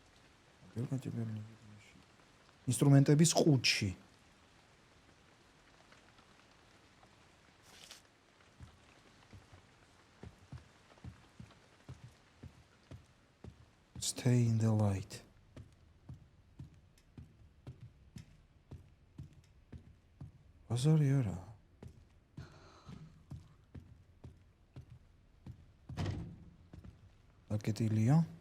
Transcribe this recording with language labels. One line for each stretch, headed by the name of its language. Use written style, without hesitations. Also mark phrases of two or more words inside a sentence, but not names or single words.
Georgian: ინსტრუმენტების ყუთში.
English: Stay in the light.
Georgian: ბაზარი არა. აკეტილია.